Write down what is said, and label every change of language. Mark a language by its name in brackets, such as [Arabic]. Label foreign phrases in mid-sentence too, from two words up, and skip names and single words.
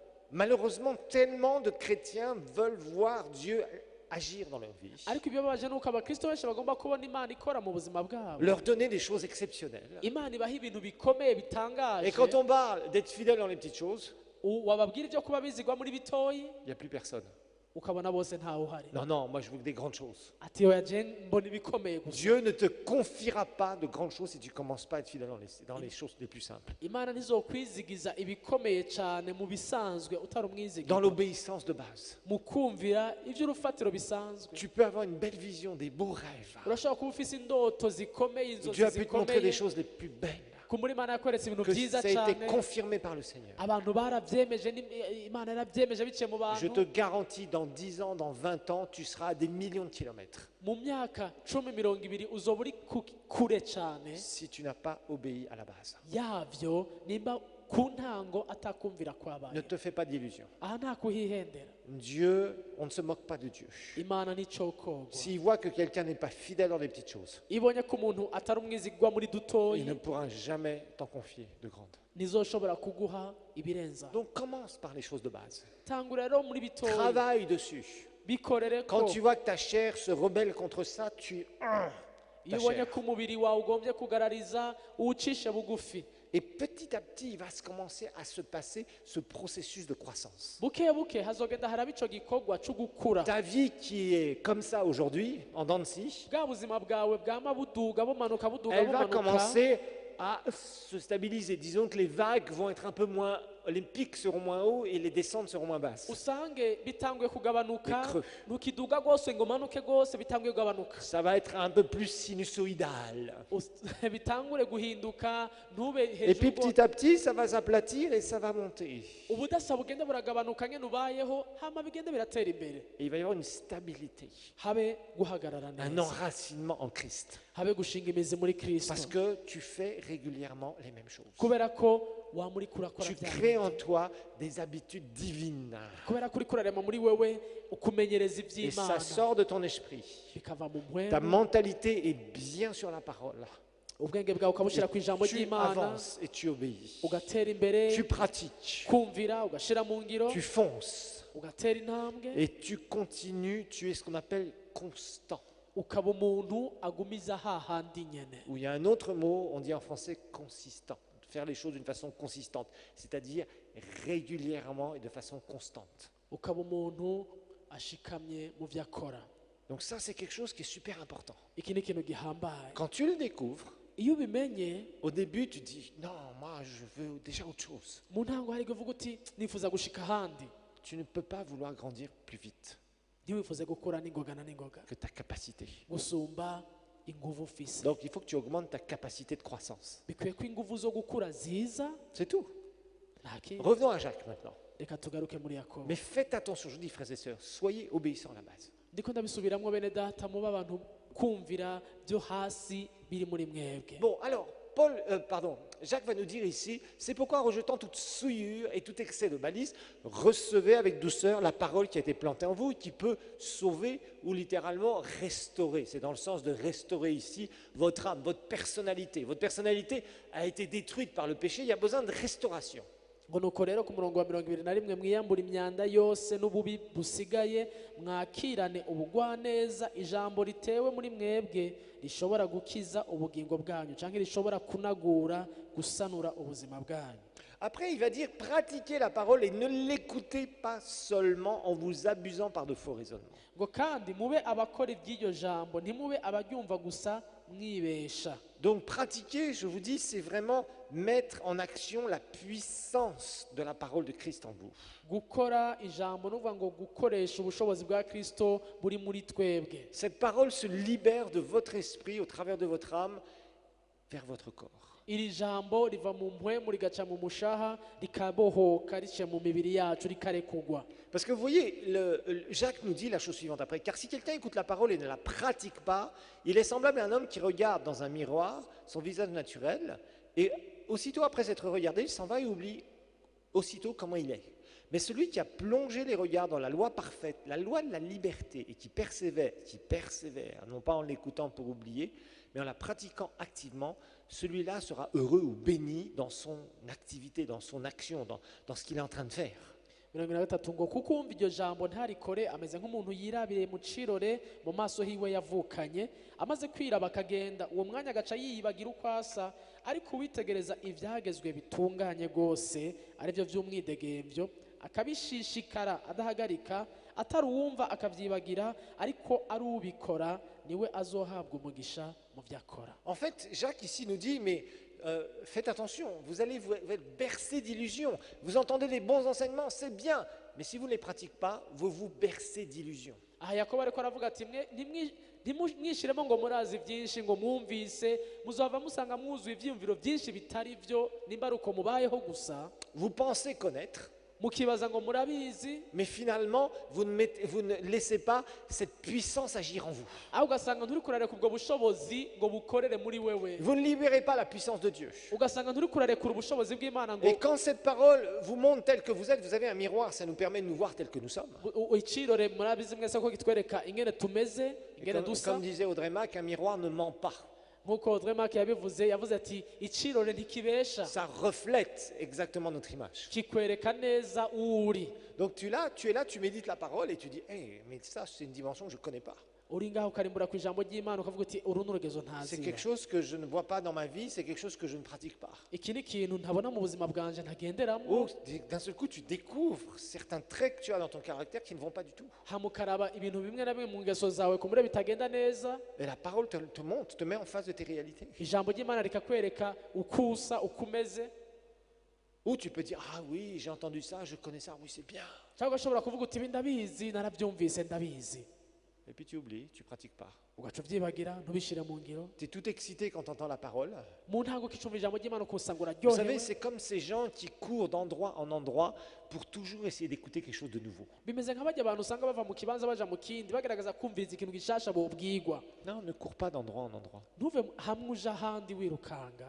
[French] Malheureusement, tellement de chrétiens veulent voir Dieu agir dans leur vie, [Rundi] ariko ibyo babaje nuko abakristo benshi bagomba kubona imana ikora mu buzima bwabo, [French] leur donner des choses exceptionnelles. [Rundi] imana ibaha ibintu bikomeye [French] Et [Rundi] bitangaje. [French] quand on parle d'être fidèle dans les petites choses, [Rundi] wababwira ibyo kuba bizigwa muri bitoyi [French] il n'y a plus personne. [Rundi] ukabona bose ntawe uhari. [French] Non, non, moi je veux que des grandes choses. [Rundi] ati oya je mbona ibikomeye gusa. [French] Dieu ne te confiera pas de grandes choses si tu ne commences pas à être fidèle dans les choses les plus simples. [Rundi] imana ntizokwizigiza ibikomeye cyane mu bisanzwe utari [French] Dans [Rundi] umwizigiza, [French] l'obéissance de base. [Rundi] mu kumvira iby'urufatiro bisanzwe. [French] Tu peux avoir une belle vision, des beaux rêves. [Rundi] urashobora kuba ufise indoto zikomeye, inzozi [French] Dieu a pu te montrer des [Rundi] zikomeye, [French] choses les plus belles. [Rundi] kumuri imana yakweretse ibintu [French] Que [Rundi] byiza [French] ça a été [Rundi] cyane, [French] confirmé par le Seigneur. [Rundi] abantu barabyemeje, imana yarabyemeje biciye mu [French] Je [Rundi] bantu. [French] te garantis, dans 10 ans, dans 20 ans, tu seras à des millions de kilomètres [Rundi] mu myaka 10-20 uzoba uri kure cyane [French] si tu n'as pas obéi à la base. [Rundi] yavyo nimba ku ntango atakumvira [French] Ne [Rundi] kwabaye. [French] te fais pas d'illusions. [Rundi] aha nta kuhihendera. [French] Dieu, on ne se moque pas de Dieu. [Rundi] imana nicokogwa. [French] S'il voit que quelqu'un n'est pas fidèle dans les petites choses, [Rundi] ibonye ko umuntu atari umwizigwa muri [French] il [Rundi] dutoyi [French] ne pourra jamais t'en confier de grandes. [Rundi] nizoshobora kuguha ibirenza. [French] Donc commence par les choses de base. [Rundi] tangura rero muri bitoyi [French] Travaille dessus. [Rundi] bikorere [French] Quand [Rundi] ko [French] tu vois que ta chair se rebelle contre ça, [Rundi] iyo [French] ta [Rundi] ubonye [French] chair. [Rundi] ko umubiri wawe ugombye kugarariza uwucishe bugufi, [French] Et petit à petit, il va se commencer à se passer ce processus de croissance. [Rundi] buke buke hazogenda haraba ico gikorwa co gukura. [French] Ta vie qui est comme ça aujourd'hui, en dents de scie, [Rundi] bwa buzima bwawe bwama buduga bumanuka buduga [French] elle va [Rundi] bumanuka, [French] commencer à se stabiliser. Disons que les vagues vont être un peu moins, les pics seront moins hauts et les descentes seront moins basses. [Rundi] usange bitanguye kugabanuka, [French] Les creux. [Rundi] ntukiduga rwose ngo umanuke rwose, bitanguye kugabanuka. [French] Ça va être un peu plus sinusoïdal. [Rundi] bitangure guhinduka ntube [French] Et puis [Rundi] hejuru. [French] petit à petit, ça va s'aplatir et ça va monter. [Rundi] ubudasa bugenda buragabanuka nyene ubayeho, hama bigenda biratera imbere, [French] Et il va y avoir une stabilité, [Rundi] habe guhagarara [French] un [Rundi] neza, [French] enracinement en Christ. [Rundi] habe gushinga imizi muri Kristo, [French] Parce que tu fais régulièrement les mêmes choses. [Rundi] kubera ko wamurika urakora [French] Tu [Rundi] bya [French] crées [Rundi] bindi. [French] en toi des habitudes divines. [Rundi] kubera ko uriko urarema muri wewe ukumenyereza [French] Et ça [Rundi] iby'imana, [French] sort de ton esprit. [Rundi] bikava mu [French] Ta [Rundi] mpwemu, [French] mentalité est bien sur la parole. [Rundi] ubwenge bwawe ukabushyira ku ijambo [French] Tu [Rundi] ry'imana, [French] avances et tu obéis. [Rundi] ugatera imbere, [French] Tu pratiques. [Rundi] kumvira ugashyira mu ngiro, [French] Tu fonces. [Rundi] ugatera intambwe, [French] Et tu continues. Tu es ce qu'on appelle constant. [Rundi] ukaba umuntu agumiza hahandi nyene. [French] Ou il y a un autre mot, on dit en français consistant. Faire les choses d'une façon consistante. C'est-à-dire régulièrement et de façon constante. [Rundi] ukaba umuntu ashikamye mu byo akora. [French] Donc ça, c'est quelque chose qui est super important. [Rundi] iki ni ikintu gihambaye. [French] Quand tu le découvres, [Rundi] iyo ubimenye [French] au début, tu dis, non, moi, je veux déjà autre chose. [Rundi] mu ntango hari kuvuga uti nifuza gushika ahandi, [French] Tu ne peux pas vouloir grandir plus vite [Rundi] ntiwifuze gukura n'ingoga na n'ingoga [French] que ta capacité. [Rundi] gusumba inguvu ufise. [French] Donc il faut que tu augmentes ta capacité de croissance. [Rundi] bikwiye ko inguvu zo gukura ziza. [French] C'est tout. [Rundi] nta kindi. [French] Revenons à Jacques maintenant. [Rundi] reka tugaruke muri Yakobo. [French] Mais faites attention, je vous dis frères et sœurs, soyez obéissants à la base. [Rundi] ndiko ndabisubiramwo bene data, muba abantu kumvira byo hasi biri muri mwebwe. [French] Bon, alors, Jacques va nous dire ici, c'est pourquoi en rejetant toute souillure et tout excès de malice, recevez avec douceur la parole qui a été plantée en vous et qui peut sauver ou littéralement restaurer. C'est dans le sens de restaurer ici votre âme, votre personnalité. Votre personnalité a été détruite par le péché, il y a besoin de restauration. [Rundi] ngo nuko rero ku murongo wa 21 mwiyambura imyanda yose n'ububi busigaye mwakirane ubugwaneza ijambo ritewe muri mwebwe rishobora gukiza ubugingo bwanyu cyangwa rishobora kunagura gusanura ubuzima bwanyu. [French] Après, il va dire, pratiquez la parole et ne l'écoutez pas seulement en vous abusant par de faux raisonnements. [Rundi] ngo kandi mube abakora iby'iryo jambo ntimube abaryumva gusa mwibesha. [French] Donc pratiquer, je vous dis, c'est vraiment mettre en action la puissance de la parole de Christ en vous. [Rundi] gukora ijambo nuvuga ngo gukoresha ubushobozi bwa Kristo buri muri twebwe. [French] Cette parole se libère de votre esprit au travers de votre âme vers votre corps. [Rundi] iri jambo riva mu mpwemu rigaca mu mushaha rikabohoka rice mu mibiri yacu rikarekugwa. [French] Parce que vous voyez, Jacques nous dit la chose suivante après. Car si quelqu'un écoute la parole et ne la pratique pas, il est semblable à un homme qui regarde dans un miroir son visage naturel et aussitôt après s'être regardé, il s'en va et oublie aussitôt comment il est. Mais celui qui a plongé les regards dans la loi parfaite, la loi de la liberté, et qui persévère, non pas en l'écoutant pour oublier, mais en la pratiquant activement, celui-là sera heureux ou béni dans son activité, dans son action, dans ce qu'il est en train de faire. [Rundi] 23 ngo kuko umva iryo jambo ntarikore ameze nk'umuntu yirabire mu cirore mu maso hiwe yavukanye amaze kwiraba akagenda uwo mwanya agaca yiyibagira uko asa ariko uwitegereza ibyagezwe bitunganye rwose aribyo by'umwidegemvyo akabishishikara adahagarika atari uwumva akabyibagira ariko ari ubikora niwe azohabwa umugisha mu byakora. [French] En fait, Jacques ici nous dit, mais faites attention, vous allez vous être bercé d'illusions. Vous entendez des bons enseignements, c'est bien, mais si vous ne les pratiquez pas, vous vous bercez d'illusions. [Rundi] aha Yakobo ariko aravuga ati ntimwishiremo ngo murazi byinshi ngo mwumvise muzava musanga mwuzuye ibyiyumviro byinshi bitari byo nimba ari uko mubayeho gusa. [French] Vous pensez connaître, [Rundi] mukibaza ngo murabizi [French] mais finalement, vous ne laissez pas cette puissance agir en vous. [Rundi] aho ugasanga nturi kurareka ubwo bushobozi ngo bukorere muri wewe. [French] Vous ne libérez pas la puissance de Dieu. [Rundi] ugasanga nturi kurarekura ubushobozi bw'Imana ngo [French] Et quand cette parole vous montre tel que vous êtes, vous avez un miroir, ça nous permet de nous voir tel que nous sommes. [Rundi] icirore murabizi mwese ko kitwereka ingene tumeze [French] Et [Rundi] ingene dusa. [French] comme disait Audrey Mac, un miroir ne ment pas. [Rundi] nk'uko Dremake yavuze ati icirore ntikibesha [French] Ça reflète exactement notre image. [Rundi] kikwereka neza uri. [French] Donc tu es là, tu médites la parole et tu dis, hey, mais ça c'est une dimension que je ne connais pas. [Rundi] uri ngaho ukarimbura ku ijambo ry'Imana ukavuga uti uru n'urugezo [French] C'est [Rundi] ntazi. [French] quelque chose que je ne vois pas dans ma vie, c'est quelque chose que je ne pratique pas. [Rundi] iki ni ikintu ntabona mu buzima bwanje ntagenderamo. [French] Ou d'un seul coup, tu découvres certains traits que tu as dans ton caractère qui ne vont pas du tout. [Rundi] hamukaraba ibintu bimwe na bimwe mu ngeso zawe kumure bitagenda neza. [French] Et la parole te montre, te met en face de tes réalités. [Rundi] ijambo ry'Imana rikakwereka uko usa uko umeze. [French] Ou tu peux dire, ah oui, j'ai entendu ça, je connais ça, oui c'est bien. [Rundi] cyangwa ugashobora kuvuga uti ibi ndabizi narabyumvise ndabizi [French] Et puis tu oublies, tu ne pratiques pas. [Rundi] ugaca ubyibagira ntubishire mu ngiro. [French] Tu es tout excité quand tu entends la parole. [Rundi] mu ntango ukicumva ijambo ry'Imana ukusanga [French] Vous savez, [Rundi] uraryohewe. [French] c'est comme ces gens qui courent d'endroit en endroit pour toujours essayer d'écouter quelque chose de nouveau. [Rundi] bimeze nka bajya abantu usanga bava mu kibanza baja mu kindi bagaragaza kumviriza ikintu gishasha bobwigwa. [French] Non, ne cours pas d'endroit en endroit. [Rundi] ntuve hamwe uja ahandi wirukanga.